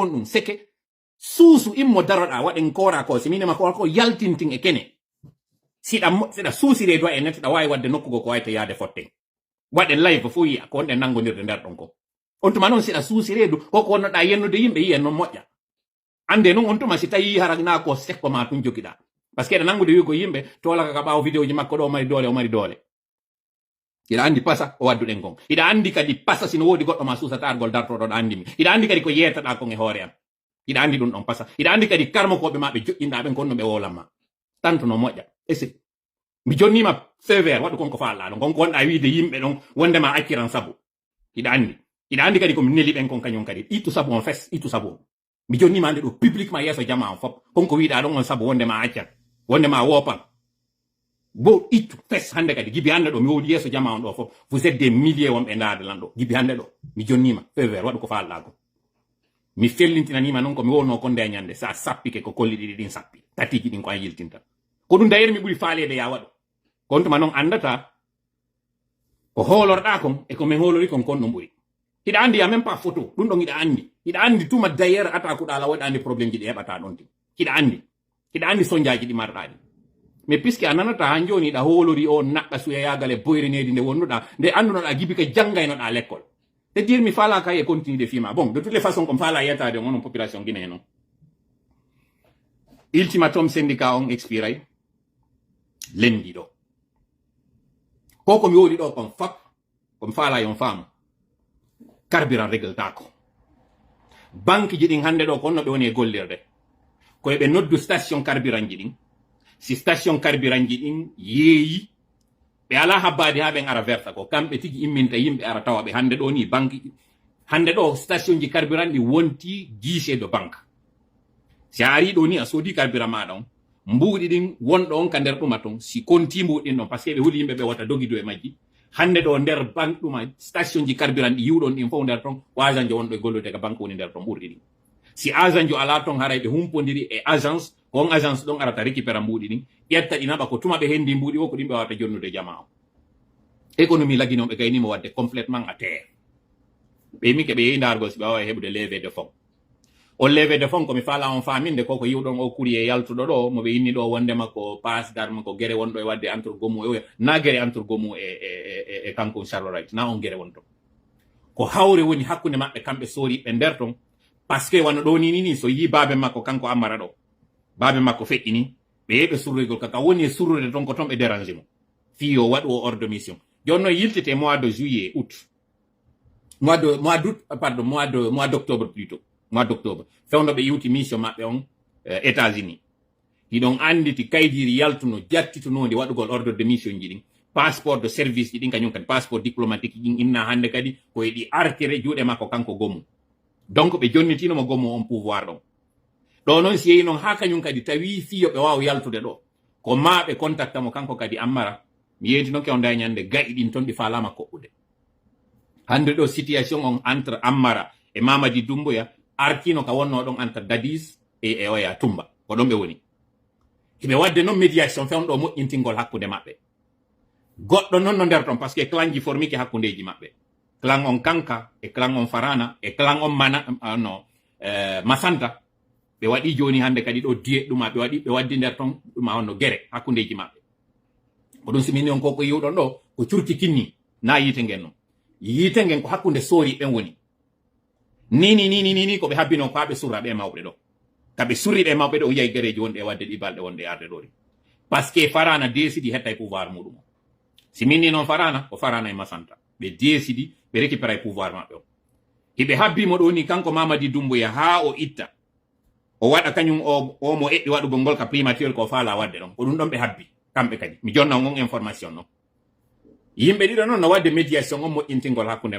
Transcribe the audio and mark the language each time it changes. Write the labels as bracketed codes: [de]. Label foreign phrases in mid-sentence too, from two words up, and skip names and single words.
[ff] on ɗum seke suusu immo daroɗa waɗen kora ko si minema ko yaltintin e kene siɗa suusire doa e nettoɗa wawi wadde nokkugo ko wayta yaade fotte waɗen live fo yiya ko wonɗen nangodirde nder ɗon ko on tuma noon siɗa suusiredu koko wonnoɗa yennude yimɓe yiyen noon moƴƴa ande noon on tuma si tawi harana ko sekko ma tun jogiɗa [fr] par ce que [ff] eɗa nangude wigo yimɓe tolaka ka ɓawo vidéo ji makko ɗo o mari doole ida andi pasa o wadduɗen kon ida andi kadi pasa sino wodi goɗɗo ma susatargol dartoɗon andi mi ida andi kadi ko yetaɗa kon e hoore am ida andi ɗum ɗon pasa ida andi kadi karmokoɓe ma ɓe joƴƴinɗa ɓen kon no ɓe wolanma tanto no moƴƴa esi mi jonnima sévère waɗu kon ko faalla ɗon kon ko wonɗa wiide yimɓe ɗon wondema acciran sabu ida andi kadi komi neli ɓen kon kañum kadi ittu sabu on fes ittu sabu on mi jonnima ande ɗo publiquement yeeso jama on fop konko wiɗa ɗon on sabu wondema accan wondema wopan bo ittu fes hande kadi gibi hande ɗo mi wodi yeeso jama on ɗo fof [fr] vous êtes des milliers [ff] wonɓe ndaade lan ɗo gibi hande ɗo mi jonnima sévère waɗu ko faalɗa ko mi fellintinanima noon ko mi wonno ko nde ñande sa sappike ko kolli ɗiɗi ɗin sappi tatiji ɗin ko an yiltinta ko ɗum dayere mi ɓuri faalede ya waɗo kon tuma noon andata ko hoolorɗa kon e ko min hoolori kon kon ɗum ɓuri hiɗa andi ya [fr] même pas photo [ff] ɗum ɗon hiɗa andi tuma dayere atakuɗa ala waɗa andi probléme ji ɗi heɓata ɗon ti hiɗa andi soñjaji ɗi marɗaɗi [fr] mais puisque [ff] a nanata han joni ɗa hoolori o naɓɓa suyayagal e boyrenedi nde wonnuɗa nde andunoɗa gibi ko janggaynoɗa [fr] l'école c'est dire [ff] mi faala kay e [fr] continue de [ff] fima [fr] bon de toutes les façons comme [ff] faala yettade onon [fr] population guinéen [ff] noon [fr] ultimatum syndicat [ff] on expiray lendi ɗo ko komi woɗi ɗo kon fop komi faala yon faamu carburant régltako banque ji ɗin hande ɗo ko onno ɓe woni e gollirde koye ɓe noddu [fr] station carburant [ff] ji ɗin si [fr] station carburant [ff] ji ɗin yeeyi ɓe ala habbade ha ɓen ara verta ko kamɓe tigi imminta yimɓe ara tawa ɓe hande ɗo ni banque hande ɗo station ji carburant ɗi wonti guichet [fr] de banque [ff] si a ari ɗo ni a soodi carburant maɗa on mbuuɗi ɗin wonɗo on ka nder ɗuma ton si konti mbuuɗin ɗon [fr] par ce que [ff] ɓe huli yimɓe ɓe wata dogido e majji hande ɗo nder banque ɗuma station ji carburant ɗi yiwɗon ɗin fof nder ton ko agent jo wonɗo e gollude ka banque woni nder ton ɓurɗi ɗin si agent jo ala ton haray ɓe humpodiri e agence ko on agence ɗon arata récupéra mbuuɗi ɗin ƴetta ɗi naɓa ko tuma ɓe hendi mbuuɗi o ko ɗin ɓe wawata jonnude jama o économie laginoma ɓe gaynima wadde [fr] complètement à terre [ff] ɓe mi keɓe yehi ndargol si ɓe wawa heɓude [fr] levé de fonds [ff] on [fr] levé de fonds [ff] komi faala on faminde koko yiwɗon o courrier yaltuɗo ɗo moɓe inni ɗo wondema ko [fr] passe d'arme [ff] ko guere wonɗo e wadde entre gomu e na guere entre gomu e kanko charlorite na on guere wonto ko hawre woni hakkude maɓɓe kamɓe sooriɓe nder ton [fr] par ce que [ff] wano ɗo ni so yi baabe makko kanko ammara ɗo baabe makko feƴƴini ɓe yeɓe surrugol kaka woni e surrude ton ko ton ɓe dérange mo fi o waɗu o [fr] hors de mission [ff] joni noon yiltete [fr] mois de juillet août mois d'octobre plutôt mois d'octobre [ff] fewno ɓe yiwti mission maɓɓe on États-Unis hiɗon anditi kaydiri yaltuno jattitunode waɗugol [fr] ordre de mission [ff] ji ɗin [fr] passeport de service [ff] ji ɗin kañum kadi [fr] passeport diplomatique [ff] ɗin inna hande kadi koye ɗi artire juuɗe makko kanko gomu donc ɓe jonnitinomo gomu on pouvoir ɗon ɗo noon si yehi noon ha kañum kadi tawi fiyo ɓe wawa yaltude ɗo ko ma ɓe contacta mo kanko kadi ammara mi yewti noon ke on dañande gaƴi ɗin toon ɗi falama koɓɓude hande ɗo situation on entre ammara e Mamadi Doumbouya arkino ka wonno ɗon entre Dadis e oya Tumba ko ɗon ɓe woni hiɓe wadde noon médiation fewno ɗo moƴƴintingol hakkude maɓɓe goɗɗo noon no nder ton [fr] par ce que [ff] clan ji formike hakkudeji maɓɓe clan on Kanka e clan on Farana e clan on Masanta ɓe waɗi joni hande kadi ɗo diye ɗuma ɓe waddi nder ton ɗuma honno guere hakkudeji maɓɓe ko ɗum simini on koko yiwɗon ɗo ko curki kinni na yite ngen noon yite ngen ko hakkude soori ɓen woni ni ko ɓe habbino ko ha ɓe surra ɓe mawɓe ɗo kaɓe surri ɓe mawɓe ɗo o yiyay guereji wonɗe e wadde ɗi balɗe wonɗe arde ɗo ɗi [fr] par ce que [ff] Farana décidi hetta e pouvoir muɗum o si minni noon Farana ko Farana e Masanta ɓe décidi ɓe récupéra e pouvoir maɓɓe o hiɓe habbimo ɗo ni kanko Mamadi Doumbouya ha o itta o waɗa kañum o mo eɓɓi waɗugol ngol ka primature ko faala wadde ɗon ko ɗum ɗon ɓe habbi kamɓe kadi mi jonna on information noon yimɓe ɗiɗo noon no wadde médiation on moƴƴintingol hakkude